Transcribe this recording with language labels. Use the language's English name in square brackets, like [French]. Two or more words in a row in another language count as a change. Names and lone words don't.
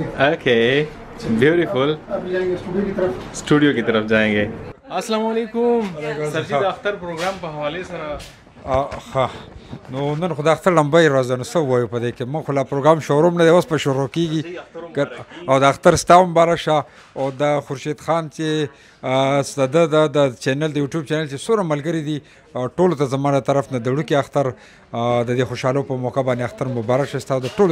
[English] okay beautiful. [Urdu] ابھی جائیں گے سٹوڈیو کی طرف جائیں گے. [Arabic] السلام علیکم [Urdu] सरजीद अख्तर प्रोग्राम [Pashto] په حواله سره ها نو نن خو د اختر لمبۍ ورځ نو څه ووایو په دې کې موږ خو لا پروګرام شوروم نه دی اوس په شروع کېږي او د اختر ستا مبارک شه او د خورشید خان چې د چینل د یوټیوب چینل چې څومره ملګري دي ټولو ته زما له طرف نه د وړوکي اختر د دې خوشحالو په موقع باندې اختر مبارک شه ستا د ټولو